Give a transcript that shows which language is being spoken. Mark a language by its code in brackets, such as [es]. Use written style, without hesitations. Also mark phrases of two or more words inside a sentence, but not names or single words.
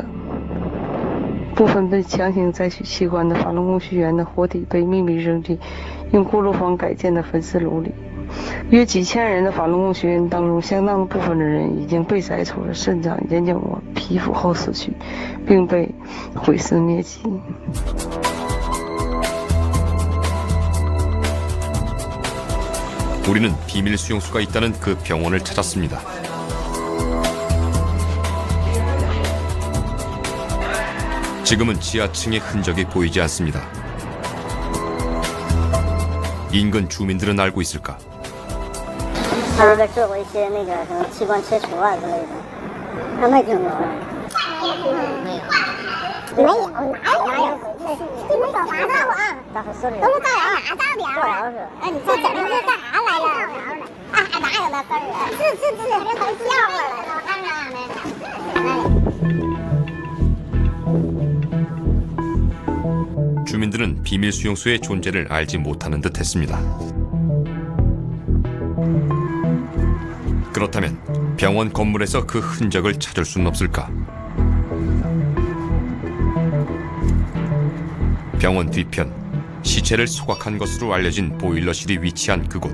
[zh] 部分被强行摘取器官的法轮功学员的活体被秘密扔进用锅炉房改建的焚尸炉里。约几千人的法轮功学员当中，相当部分的人已经被摘除了肾脏、眼角膜、皮肤后死去，并被毁尸灭迹。 [ko] 우리는 비밀 수용소가 있다는 그 병원을 찾았습니다. 지금은 지하층의 흔적이 보이지 않습니다. 인근 주민들은 알고 있을까? [zh] 他们在做过一些那个什么器官切除啊之类的，他没听过。没有。没有，哪有？你们干嘛呢？我都是干啥的？哎，你这整的是干啥来了？哪有那事儿啊？是，人都笑话了，我看看没。 [ko] 주민들은 비밀 수용소의 존재를 알지 못하는 듯했습니다. 그렇다면 병원 건물에서 그 흔적을 찾을 수는 없을까? 병원 뒤편, 시체를 소각한 것으로 알려진 보일러실이 위치한 그곳.